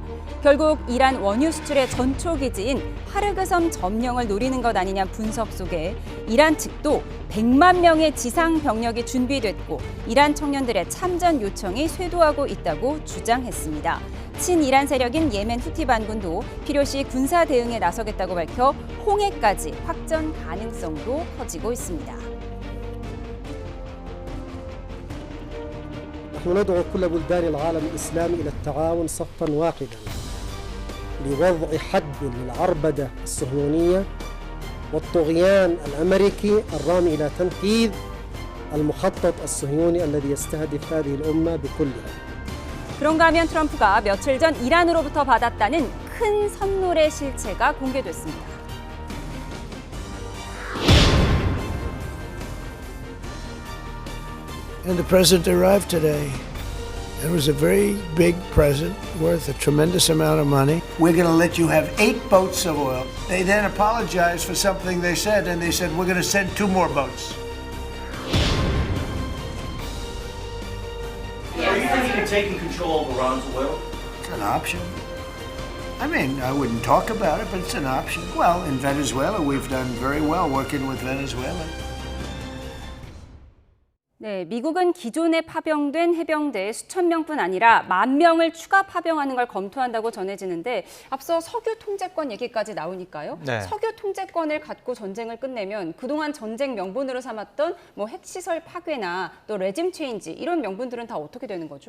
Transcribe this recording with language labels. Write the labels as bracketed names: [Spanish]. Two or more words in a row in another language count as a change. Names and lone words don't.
[Korean] 결국 이란 원유 수출의 전초기지인 하르그섬 점령을 노리는 것 아니냐 분석 속에 이란 측도 100만 명의 지상 병력이 준비됐고 이란 청년들의 참전 요청이 쇄도하고 있다고 주장했습니다. 친이란 세력인 예멘 후티 반군도 필요시 군사 대응에 나서겠다고 밝혀 홍해까지 확전 가능성도 커지고 있습니다. [Arabic] نحن ندعو كل بلدان العالم الإسلامي إلى التعاون صفا واحدا لوضع حد للعربدة الصهيونية والطغيان الأمريكي الرامي إلى تنفيذ المخطط الصهيوني الذي يستهدف هذه الأمة بكلها. [Korean] 그런가 하면 트럼프가 며칠 전 이란으로부터 받았다는 큰 선물의 실체가 공개됐습니다. [English] And the president arrived today. It was a very big present worth a tremendous amount of money. We're going to let you have 8 boats of oil. They then apologized for something they said, and they said, we're going to send 2 more boats. Are you thinking of taking control of Iran's oil? It's an option. I mean, I wouldn't talk about it, but it's an option. Well, in Venezuela, we've done very well working with Venezuela. [Korean] 네, 미국은 기존에 파병된 해병대 수천 명뿐 아니라 10,000명을 추가 파병하는 걸 검토한다고 전해지는데 앞서 석유 통제권 얘기까지 나오니까요. 네. 석유 통제권을 갖고 전쟁을 끝내면 그동안 전쟁 명분으로 삼았던 뭐 핵시설 파괴나 또 [English] regime change [Korean] 이런 명분들은 다 어떻게 되는 거죠?